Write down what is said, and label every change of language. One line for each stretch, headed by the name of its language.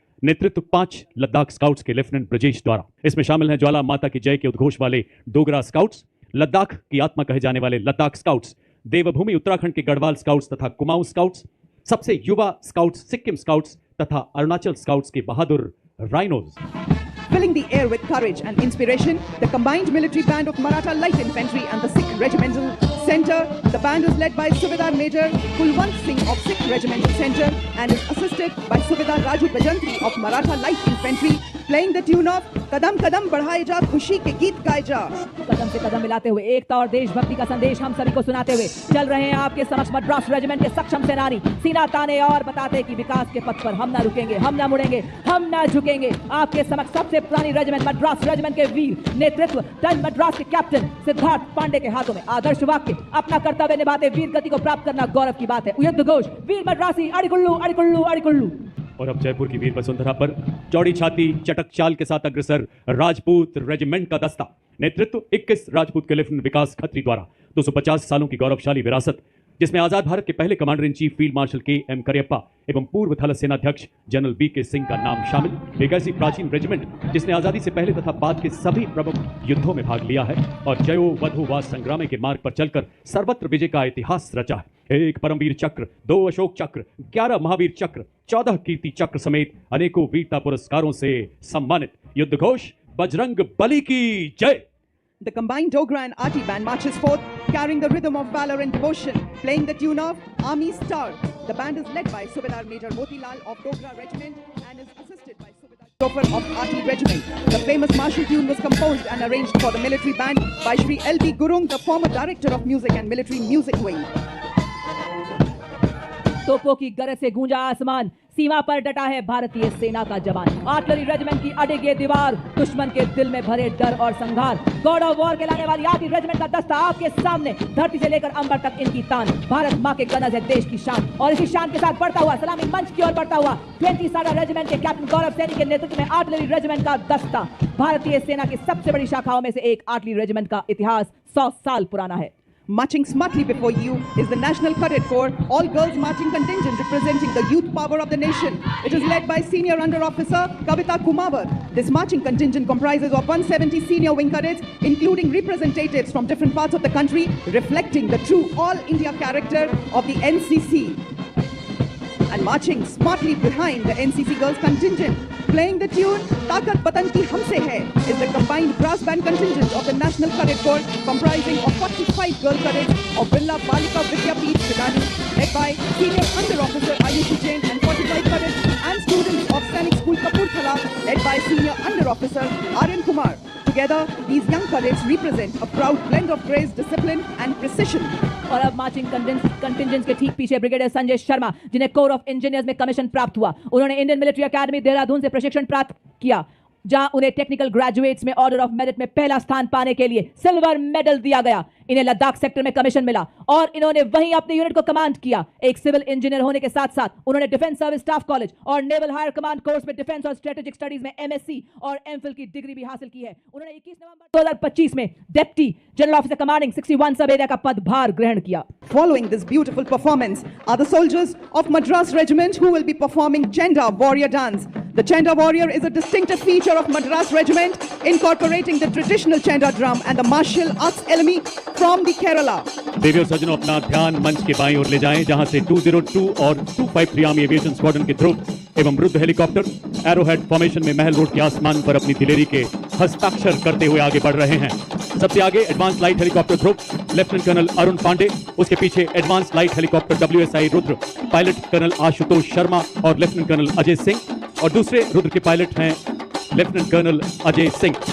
Hindi: नेतृत्व 5 लद्दाख स्काउट्स के लेफ्टिनेंट ब्रजेश द्वारा। इसमें शामिल हैं ज्वाला माता की जय के उद्घोष वाले डोगरा स्काउट्स, लद्दाख की आत्मा कहे जाने वाले लद्दाख स्काउट्स, देवभूमि उत्तराखंड के गढ़वाल स्काउट्स तथा कुमाऊं स्काउट्स, सबसे युवा स्काउट्स सिक्किम स्काउट्स तथा अरुणाचल स्काउट्स के बहादुर rhinos.
English: Filling the air with courage and inspiration, the combined military band of Maratha Light Infantry and the 6th Regimental Center. The band is led by Subedar Major Kulwant Singh of 6th Regimental Center and is assisted by Subedar Raju Bajantri of Maratha Light Infantry, playing the tune of Kadam Kadam Badhaye Ja,
Hindi: खुशी के गीत गाए जा। कदम से कदम मिलाते हुए एकता और देशभक्ति का संदेश हम सभी को सुनाते हुए चल रहे हैं आपके समक्ष मद्रास रेजिमेंट के सक्षम सेनानी, सीना ताने और बताते कि विकास के पथ पर हम ना रुकेंगे, हम ना मुड़ेंगे, हम ना झुकेंगे। आपके समक्ष सबसे पुरानी रेजिमेंट मद्रास रेजिमेंट के वीर, नेतृत्व टन मद्रास के कैप्टन सिद्धार्थ पांडे के हाथों में। आदर्श वाक्य, अपना कर्तव्य निभाते वीर गति को प्राप्त करना गौरव की बात है। युद्ध घोष, वीर मद्रासी अड़िकुल्लू अड़िकुल्लू अड़िकुल्लू। और अब जयपुर की वीर वसुंधरा पर चौड़ी छाती चटक चाल के साथ अग्रसर राजपूत रेजिमेंट का दस्ता। नेतृत्व 21 राजपूत के लेफ्टिनेंट विकास खत्री द्वारा। 250 सालों की गौरवशाली विरासत, जिसमें आजाद भारत के पहले commander in chief field marshal के एम करियप्पा एवं पूर्व थल सेनाध्यक्ष जनरल बी के सिंह का नाम शामिल। एक ऐसी प्राचीन रेजिमेंट जिसने आजादी से पहले तथा बाद के सभी प्रमुख युद्धों में भाग लिया है और जयो वधु वा संग्राम के मार्ग पर चलकर सर्वत्र विजय का इतिहास रचा है। 1 परमवीर चक्र, 2 अशोक चक्र, 11 महावीर चक्र, 14 कीर्ति चक्र समेत अनेकों वीरता पुरस्कारों से सम्मानित। युद्ध घोष, बजरंग बली की जय।
English: The combined Dogra and Ati band marches forth, carrying the rhythm of valor and devotion, playing the tune of Army Star. The band is led by Subedar Major Motilal of Dogra Regiment and is assisted by Subedar Chopar of Ati Regiment. The famous martial tune was composed and arranged for the military band by Shri L.B. Gurung, the former director of music and military music wing.
Hindi: तोपों की गरज से गूंजा आसमान, सीमा पर डटा है भारतीय सेना का जवान। आर्टिलरी रेजिमेंट की अडिग ये दीवार, दुश्मन के दिल में भरे डर और संघार। गॉड ऑफ वॉर के लाने वाली आर्टिलरी रेजिमेंट का दस्ता आपके सामने, धरती से लेकर अंबर तक इनकी तान। भारत माँ के गनज है देश की शान, और इसी शान के साथ बढ़ता हुआ सलामी मंच की ओर बढ़ता हुआ 20 साडा रेजिमेंट के कैप्टन गौरव सैनी के नेतृत्व में आर्टिलरी रेजिमेंट का दस्ता। भारतीय सेना की सबसे बड़ी शाखाओं में से एक आर्टिलरी रेजिमेंट का इतिहास 100 साल पुराना है।
English: Marching smartly before you is the National Cadet Corps, all-girls marching contingent representing the youth power of the nation. It is led by Senior Under Officer Kavita Kumawar. This marching contingent comprises of 170 senior wing cadets, including representatives from different parts of the country, reflecting the true all-India character of the NCC. And marching smartly behind the NCC girls contingent, playing the tune Taakat Watan Ki Humse Hai, is the combined brass band contingent of the National Cadet Corps, comprising of 45 girl cadets of Birla Balika Vidyapeeth Bidani, led by Senior Under Officer Ayushi Jain, and 45 cadets and students of Sainik School Kapurthala, led by Senior Under Officer Aryan Kumar. Together, these young cadets represent a proud blend of grace, discipline and precision.
Hindi: और अब marching contingents के ठीक पीछे brigadier Sanjay Sharma, जिन्हें core of engineers में commission प्राप्त हुआ। उन्होंने इंडियन मिलिट्री एकेडमी देहरादून से प्रशिक्षण प्राप्त किया, जहां उन्हें टेक्निकल ग्रेजुएट्स में ऑर्डर ऑफ मेरिट में पहला स्थान पाने के लिए सिल्वर मेडल दिया गया। इन्हें लद्दाख सेक्टर में कमीशन मिला और इन्होंने वहीं अपने यूनिट को कमांड किया। एक सिविल इंजीनियर होने के साथ साथ उन्होंने डिफेंस सर्विस स्टाफ कॉलेज और नेवल हायर कमांड कोर्स में डिफेंस और स्ट्रेटेजिक स्टडीज में एमएससी और एमफिल की डिग्री भी हासिल की है। उन्होंने 21 नवंबर 2025 में डिप्टी जनरल ऑफिसर कमांडिंग 61 सब एरिया का पदभार ग्रहण किया।
English: Following this beautiful performance are the soldiers of Madras Regiment who will be performing Chenda Warrior Dance. The Chenda Warrior is a distinctive feature of Madras Regiment, incorporating the traditional Chenda drum and the martial arts element from the Kerala.
Hindi: देवी और सज्जनों, अपना ध्यान मंच के बाईं ओर ले जाएं, जहां से 202 और 253 आर्मी एविएशन स्क्वाड्रन के ध्रुव एवं रुद्र हेलीकॉप्टर एरोहेड फॉर्मेशन में महल रोड के आसमान पर अपनी दिलेरी के हस्ताक्षर करते हुए आगे बढ़ रहे हैं। सबसे आगे एडवांस लाइट हेलीकॉप्टर ध्रुव लेफ्टिनेंट कर्नल अरुण पांडे, उसके पीछे advance light helicopter WSI Rudra pilot colonel Ashutosh Sharma और लेफ्टिनेंट कर्नल अजय सिंह, और दूसरे रुद्र के पायलट हैं लेफ्टिनेंट कर्नल अजय सिंह।